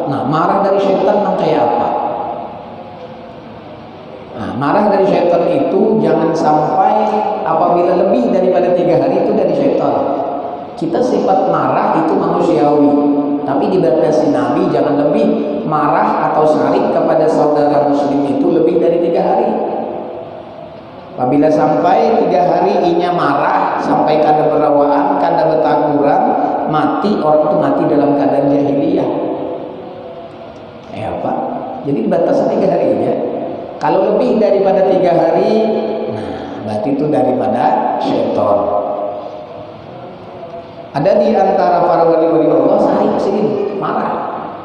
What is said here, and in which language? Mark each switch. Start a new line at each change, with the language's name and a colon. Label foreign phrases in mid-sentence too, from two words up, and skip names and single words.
Indonesian: Nah, marah dari syaitan kayak apa? Nah, marah dari syaitan itu jangan sampai apabila lebih daripada 3 hari itu dari syaitan. Kita sifat marah itu manusiawi, tapi dibatasi Nabi jangan lebih marah atau sarik kepada saudara muslim itu lebih dari 3 hari.
Banjar: Apabila sampai 3 hari inya marah sampai kada berawaan, kada betakuran,
Indonesian: mati, orang itu mati dalam keadaan jahiliyah. Apa? Jadi dibatasi 3 harinya. Kalau lebih daripada 3 hari, nah berarti itu daripada syaitan. Ada di antara para wali-wali Allah sarik sini marah.